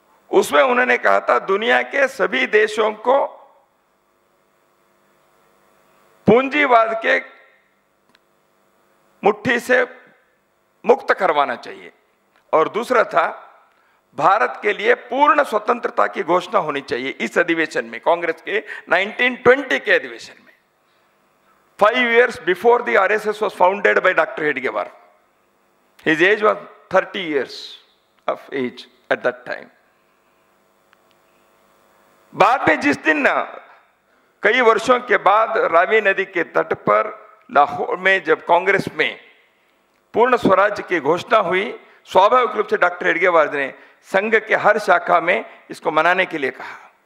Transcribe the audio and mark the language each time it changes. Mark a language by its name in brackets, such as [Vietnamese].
[Hindi] उसमें उन्होंने कहा था दुनिया के सभी देशों को पूंजीवाद के मुट्ठी से मुक्त करवाना चाहिए, और दूसरा था भारत के लिए पूर्ण स्वतंत्रता की घोषणा होनी चाहिए। इस अधिवेशन में, कांग्रेस के 1920 के अधिवेशन में, [English] 5 years before the RSS was founded by Dr. Hedgewar. His age was 30 years of age at that time. [Hindi] बाद में जिस दिन कई वर्षों के बाद रावी नदी के तट पर लाहौर में जब कांग्रेस में पूर्ण स्वराज्य की घोषणा हुई, स्वाभाविक रूप से डॉक्टर हेडगेवार ने संघ के हर शाखा में इसको मनाने के लिए कहा।